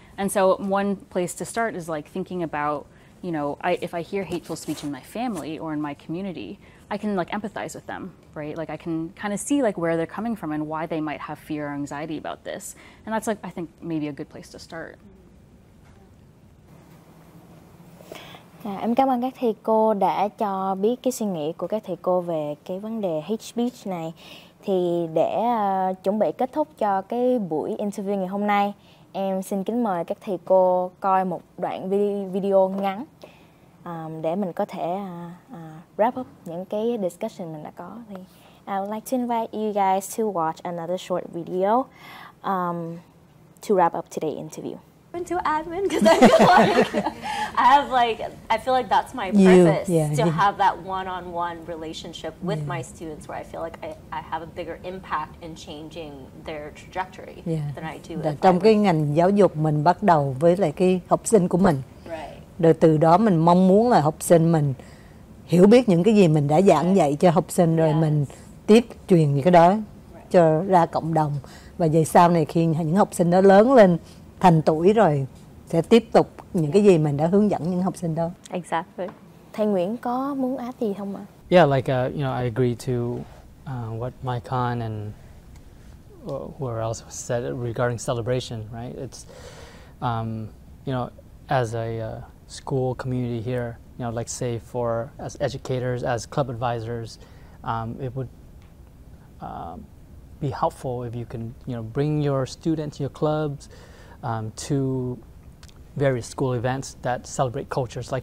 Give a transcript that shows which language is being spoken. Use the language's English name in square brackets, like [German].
[English] And so one place to start is like thinking about, you know, if I hear hateful speech in my family or in my community, I can like empathize with them, right? Like I can kind of see like where they're coming from and why they might have fear or anxiety about this. And that's like, I think maybe a good place to start. [Vietnamese] Em cảm ơn các thầy cô đã cho biết cái suy nghĩ của các thầy cô về cái vấn đề hate speech này. Thì để chuẩn bị kết thúc cho cái buổi interview ngày hôm nay, em xin kính mời các thầy cô coi một đoạn video ngắn để mình có thể wrap up những cái discussion mình đã có. [English] Thì I would like to invite you guys to watch another short video to wrap up today's interview. Into admin because I feel like that's my purpose, to have that one-on-one relationship with my students where I feel like I have a bigger impact in changing their trajectory than I do. [Vietnamese] Trong cái ngành giáo dục mình bắt đầu với lại cái học sinh của mình, rồi từ đó mình mong muốn là học sinh mình hiểu biết những cái gì mình đã giảng dạy cho học sinh, rồi mình tiếp truyền những cái đó cho ra cộng đồng, và về sau này khi những học sinh đó lớn lên thành tuổi rồi sẽ tiếp tục những cái gì mình đã hướng dẫn những học sinh đó. [English] Exactly. [Vietnamese] Thầy Nguyễn có muốn add gì không ạ? [English] Yeah, like you know, I agree to what Maikon and whoever else said regarding celebration. Right? It's you know, as a school community here, you know, like say for as educators, as club advisors, it would be helpful if you can, you know, bring your students, your clubs, to various school events that celebrate cultures.